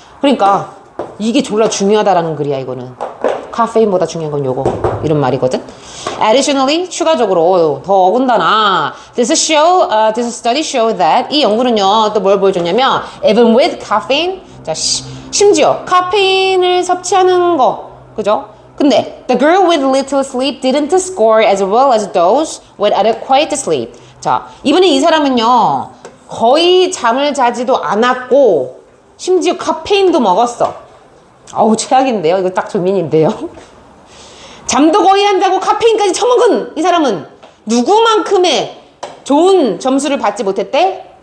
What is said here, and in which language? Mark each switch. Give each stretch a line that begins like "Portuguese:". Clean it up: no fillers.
Korean: 그러니까 이게 졸라 중요하다라는 글이야. 이거는 카페인보다 중요한 건 요거, 이런 말이거든.
English: Additionally,
Korean: 추가적으로 더 어군다나
English: this study show that,
Korean: 이 연구는요 또 뭘 보여줬냐면
English: even with caffeine,
Korean: 자, 심지어 카페인을 섭취하는 거, 그죠? 근데
English: the girl with little sleep didn't score as well as those with adequate sleep.
Korean: 자, 이번에 이 사람은요 거의 잠을 자지도 않았고 심지어 카페인도 먹었어. 어우, 최악인데요. 이거 딱 조민인데요. 잠도 거의 안 자고 카페인까지 처먹은 이 사람은 누구만큼의 좋은 점수를 받지 못했대?